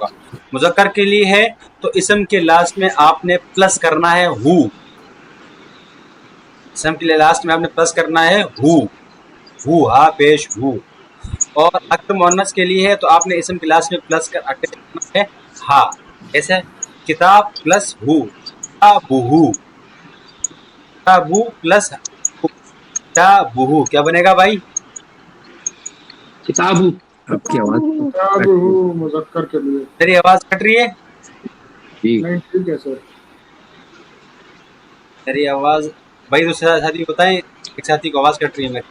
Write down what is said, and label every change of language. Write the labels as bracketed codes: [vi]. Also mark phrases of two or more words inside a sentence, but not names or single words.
[ur] مذکر کے لیے ہے تو اسم کے لاسٹ میں آپ نے پلس کرنا ہے ہو. اسم کے لیے لاسٹ میں آپ نے پلس کرنا ہے ہو، ہا پیش ہو. اور اگر مؤنث کے لیے ہے تو آپ نے اسم کے لاسٹ میں پلس کر اٹیچ کرنا ہے ہا. ایسے کتاب پلس ہو، کتابہ، کتابہ پلس کتابہ، کیا بنے گا بھائی؟ کتاب آپ کی آواز کتاب ہو مذکر کے لیے. میری آواز کٹ رہی ہے؟ جی. نہیں ٹھیک ہے سر. میری آواز بھائی دوسرے ساتھی کو بتائیں، ایک ساتھی کو آواز کٹ رہی ہے میری.